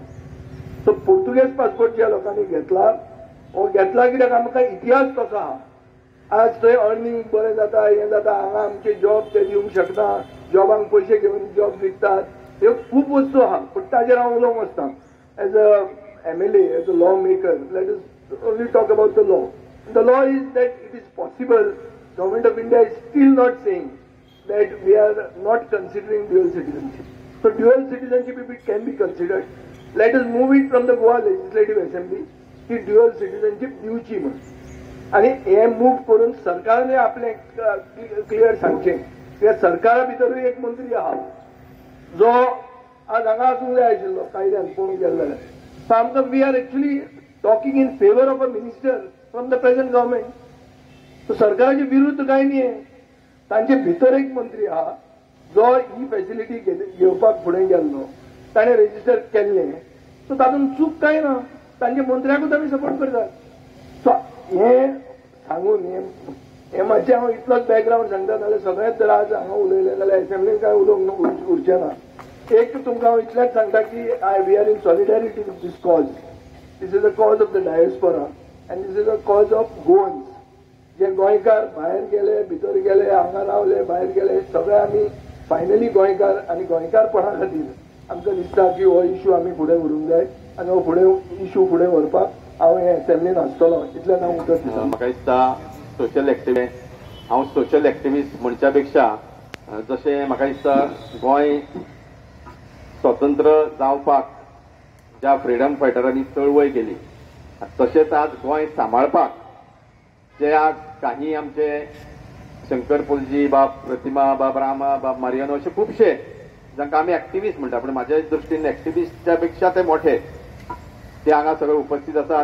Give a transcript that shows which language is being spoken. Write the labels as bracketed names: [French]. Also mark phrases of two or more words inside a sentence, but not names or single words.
[Konkani] सो पोर्तुगेज पासपोर्ट ज्या लोकांनी घेतला, हो घेतला कित्याक आमकां इतिहास कसो आहा. आज थंय अर्निंग बरें जाता, हें जाता, हांगा आमचे जॉब ते दिवंक शकता, जॉबांक पयशे घेवन जॉब विकतात, ह्यो खूब वस्तू आहा. पूण ताजेर हांव उलोवंक वचना. [English] As a MLA, As a law maker, let us only talk about the law. The law is that it is possible. Government of India is still not saying that we are not considering dual citizenship. So dual citizenship, if it can be considered, let us move it from the Goa Legislative Assembly की dual citizenship [Konkani] दिवची म्हणून. आणि हे मूव करून सरकारने आपले क्लियर सांगचे. कित्याक सरकारा भितरूय एक मंत्री आहा जो आज हांगा आसूंक जाय आशिल्लो कायद्यान पळोवंक गेले जाल्यार. [English] सो आमकां we are actually talking in favor of a minister from the present government. [Konkani] So सरकाराच्या विरुद्ध काय नाही. तांचे भितर एक मंत्री आहा जो ही फॅसिलिटी घेवपाक फुडें गेल्लो, ताणें रेजिस्टर केल्लें. सो तातूंत चूक काय ना. तांच्या मंत्र्याकूच आमी सपोर्ट करतात. सो हें सांगून हें मातशें हांव इतलोच बॅकग्रावंड सांगता. नाल्यार सगळेंच जर आज हांगा उलयलें जाल्यार एसेंब्लीन काय उलोवंक उरचें ना. एक तुमकां हांव इतलेंच सांगता की [English] we are in solidarity with this cause. This is a cause of the diaspora and this is a cause of Goans. [Konkani] जे गोंयकार भायर गेले, भितर गेले, हांगा रावले, भायर गेले, सगळे आमी फायनली गोंयकार आणि गोंयकारपणा खातीर आमकां दिसता की हो इश्यू आमी फुडें व्हरूंक जाय आनी हो फुडें इश्यू फुडें व्हरपाक हांव हे एसेंब्लीन आसतलो. इतलें हांव उतर दिता. म्हाका दिसता [English] social activist, [Konkani] हांव [English] social activist [Konkani] म्हणच्या पेक्षा जशें म्हाका दिसता गोंय स्वतंत्र जावपाक ज्या फ्रीडम फायटरांनी चळवळ केली, तशेंच आज गोंय सांबाळपाक जे आज काही आमचे शंकर पुलजी बाब, प्रतिमा बाब, रामा बाब, मारियानो असे खुबशे जांकां आमी एक्टिविस्ट म्हणटा, पूण म्हाज्या दृश्टीन एक्टिविस्टच्या पेक्षा ते मोठे ते हांगा सगळे उपस्थित आसा.